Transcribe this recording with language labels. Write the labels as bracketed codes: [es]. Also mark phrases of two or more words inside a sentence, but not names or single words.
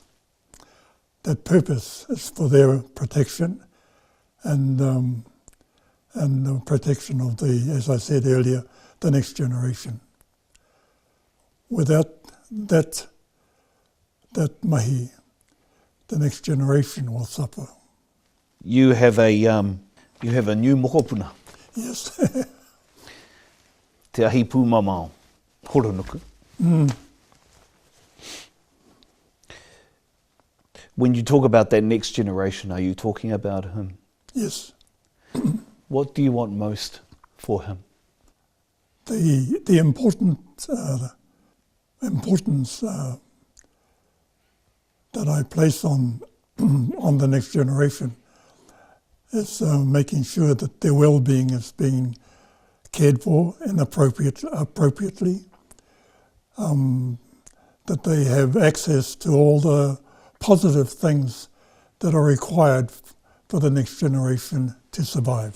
[en] That purpose is for their protection and the protection of as I said earlier, the next generation. Without that mahi, the next generation will suffer. You have a new mokopuna. Yes. [mi] Te ahi pū mamao, horonuku. [en] When you talk about that next generation, are you talking about him? Yes. What do you want most for him? The importance that I place on the next generation is making sure that their well-being is being cared for and appropriately, that they have access to all the positive things that are required for the next generation to survive.